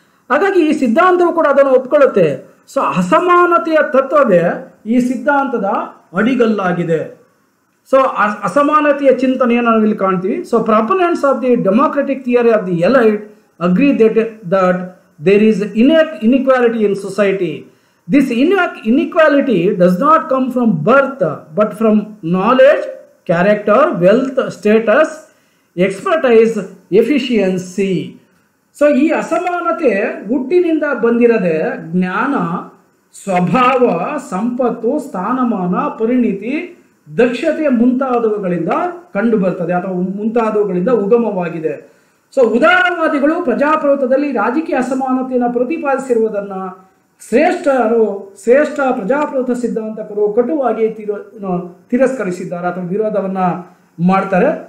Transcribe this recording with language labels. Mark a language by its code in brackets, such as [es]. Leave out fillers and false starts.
[kn] ಹಾಗಾಗಿ ಈ ಸಿದ್ಧಾಂತವು ಕೂಡ ಅದನ್ನು ಒಪ್ಕೊಳ್ಳುತ್ತೆ. ಸೊ ಅಸಮಾನತೆಯ ತತ್ವವೇ ಈ ಸಿದ್ಧಾಂತದ ಅಡಿಗಲ್ಲಾಗಿದೆ. ಸೊ ಅಸಮಾನತೆಯ ಚಿಂತನೆಯನ್ನು ನಾವು ಇಲ್ಲಿ ಕಾಣ್ತೀವಿ. [en] So proponents of the democratic theory of the elite agree that there is inequality in society. This inequality does not come from birth but from knowledge, character, wealth, status, expertise, efficiency. [kn] So ಈ ಅಸಮಾನತೆ ಹುಟ್ಟಿನಿಂದ ಬಂದಿರದೆ ಜ್ಞಾನ, ಸ್ವಭಾವ, ಸಂಪತ್ತು, ಸ್ಥಾನಮಾನ, ಪರಿಣಿತಿ, ದಕ್ಷತೆ ಮುಂತಾದವುಗಳಿಂದ ಕಂಡು ಬರ್ತದೆ ಅಥವಾ ಮುಂತಾದವುಗಳಿಂದ ಉಗಮವಾಗಿದೆ. ಸೊ ಉದಾರವಾದಿಗಳು ಪ್ರಜಾಪ್ರಭುತ್ವದಲ್ಲಿ ರಾಜಕೀಯ ಅಸಮಾನತೆಯನ್ನು ಪ್ರತಿಪಾದಿಸಿರುವುದನ್ನು ಶ್ರೇಷ್ಠ ಪ್ರಜಾಪ್ರಭುತ್ವ ಸಿದ್ಧಾಂತಕರು ಕಟುವಾಗಿ ತಿರಸ್ಕರಿಸಿದ್ದಾರೆ ಅಥವಾ ವಿರೋಧವನ್ನು ಮಾಡ್ತಾರೆ.